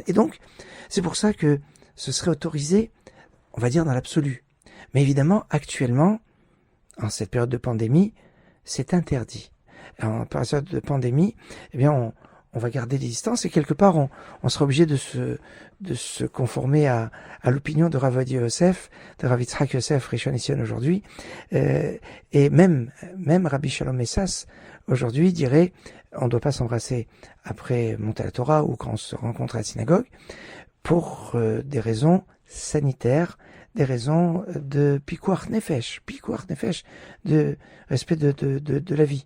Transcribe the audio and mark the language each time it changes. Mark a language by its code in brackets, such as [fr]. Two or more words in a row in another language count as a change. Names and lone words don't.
[fr] Et donc, c'est pour ça que ce serait autorisé, on va dire, dans l'absolu. Mais évidemment, actuellement, en cette période de pandémie, c'est interdit. En période de pandémie, eh bien, on va garder des distances et quelque part, on sera obligé de se conformer à l'opinion de Rav Ovadia Yosef, de Rav Yitzhak Yosef Rishon LeZion aujourd'hui, et même Rabbi Shalom Messas aujourd'hui dirait on ne doit pas s'embrasser après monter à la Torah ou quand on se rencontre à la synagogue pour des raisons sanitaires, des raisons de [he] פיקוח נפש, [fr] de respect de la vie.